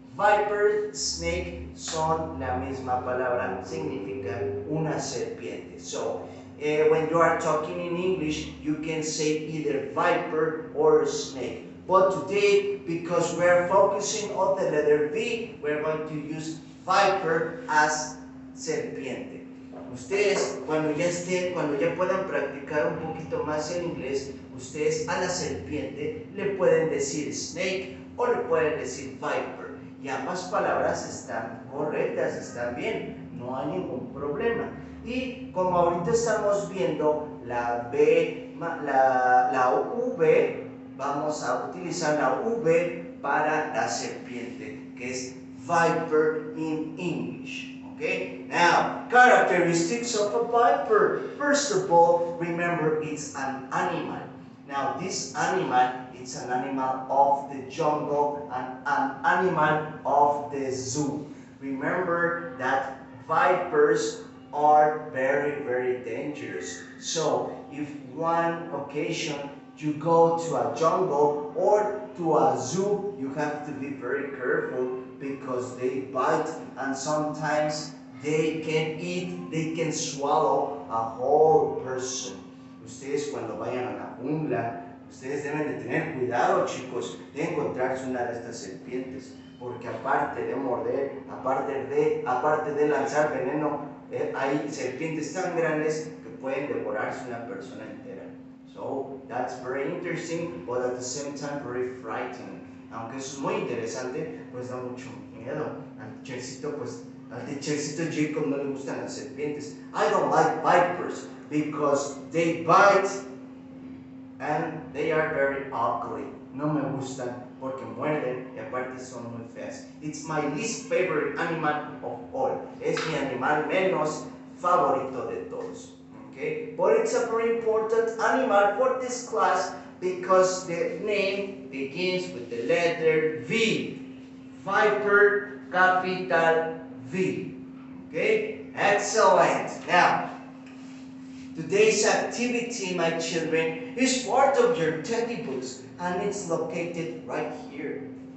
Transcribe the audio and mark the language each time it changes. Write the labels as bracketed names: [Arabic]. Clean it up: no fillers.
[Spanish] Viper, snake son la misma palabra, significa una serpiente. [English] So, when you are talking in English, you can say either viper or snake. But today, because we are focusing on the letter V, we are going to use viper as serpiente. [Spanish] Ustedes, cuando ya puedan practicar un poquito más el inglés, ustedes a la serpiente le pueden decir snake o le pueden decir viper. Y ambas palabras están correctas, están bien, no hay ningún problema. Y como ahorita estamos viendo la V, la V, vamos a utilizar la V para la serpiente, que es viper [English] in English. Okay? Now, characteristics of a viper. First of all, remember it's an animal. Now, this animal, it's an animal of the jungle and an animal of the zoo. Remember that vipers are very, very dangerous. So, if one occasion you go to a jungle or to a zoo, you have to be very careful because they bite and sometimes they can swallow a whole person. [Spanish] Ustedes cuando vayan a la jungla, ustedes deben de tener cuidado, chicos, de encontrarse una de estas serpientes, porque aparte de morder, aparte de lanzar veneno, hay serpientes tan grandes que pueden devorarse una persona entera. [English] So, that's very interesting, but at the same time very frightening. [Spanish] Aunque eso es muy interesante, pues da mucho miedo. Al teachercito Jacob no le gustan las serpientes. [English] I don't like vipers because they bite and they are very ugly. [Spanish] No me gustan porque muerden y aparte son muy feas. [English] It's my least favorite animal of all. [Spanish] Es mi animal menos favorito de todos. [English] Okay? But it's a very important animal for this class because the name begins with the letter V. Viper, capital V. Okay? Excellent. Now, today's activity, my children, is part of your teddy books and it's located right here.